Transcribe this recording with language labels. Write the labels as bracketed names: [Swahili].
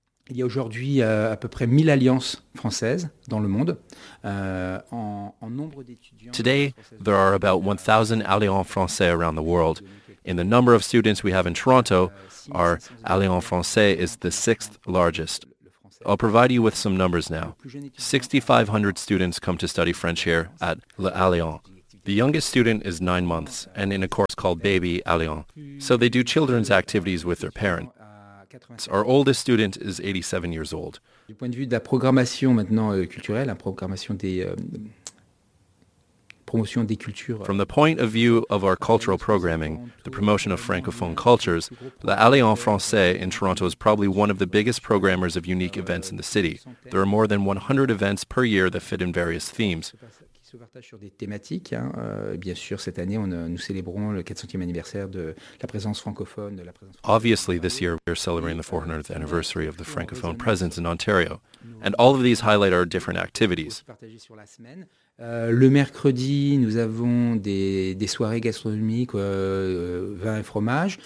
[French] il y a aujourd'hui à peu près 1000 alliances françaises dans le monde en nombre d'étudiants. [English] Today there are about 1000 alliances françaises around the world. In the number of students we have in Toronto, our alliance française is the sixth largest. I'll provide you with some numbers now. 6500 students come to study French here at l'Alliance. The youngest student is 9 months and in a course called Baby Alliance. So they do children's activities with their parents. Our oldest student is 87 years old. [French] Du point de vue de la programmation maintenant culturelle, la programmation des promotion des cultures. [English] From the point of view of our cultural programming, the promotion of Francophone cultures, the Alliance Française in Toronto is probably one of the biggest programmers of unique events in the city. There are more than 100 events per year that fit in various themes. [French] Se partage sur des thématiques. Hein. Bien sûr, cette année, nous célébrons le 400e anniversaire de la présence francophone. De la présence. [English] Obviously, this year we are celebrating the 400th anniversary of the francophone presence in Ontario, and all of these highlight our different activities. [French] Le mercredi, nous avons des soirées gastronomiques, vin et fromage.